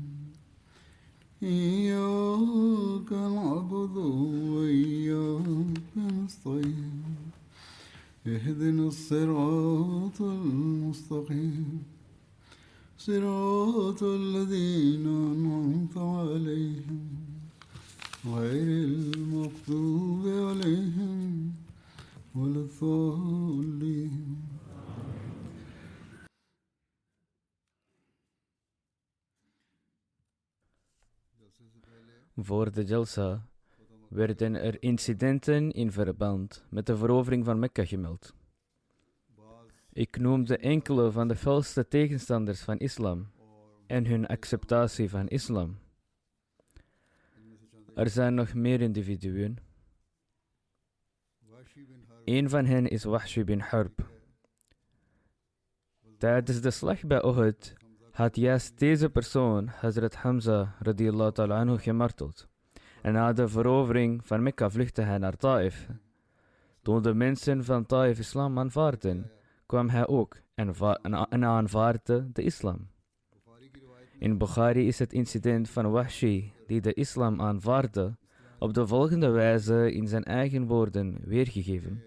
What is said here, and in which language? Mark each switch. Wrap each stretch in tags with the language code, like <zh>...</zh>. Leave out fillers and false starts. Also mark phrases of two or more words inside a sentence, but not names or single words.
<ar>إياك نعبد وإياك نستعين اهدنا الصراط المستقيم صراط الذين أنعمت عليهم غير المغضوب عليهم ولا الضالين.</ar> <nl>Voor de Jalsa werden er incidenten in verband met de verovering van Mekka gemeld. Ik noemde enkele van de felste tegenstanders van islam en hun acceptatie van islam. Er zijn nog meer individuen. Een van hen is Wahshi bin Harb. Tijdens de slag bij Uhud had juist deze persoon Hazrat Hamza</nl> <ar>رضي الله تعالى عنه</ar> <nl>gemarteld. En na de verovering van Mekka vluchtte hij naar Taif. Toen de mensen van Taif islam aanvaarden, kwam hij ook en aanvaardde de islam. In Bukhari is het incident van Wahshi, die de islam aanvaardde, op de volgende wijze in zijn eigen woorden weergegeven.</nl>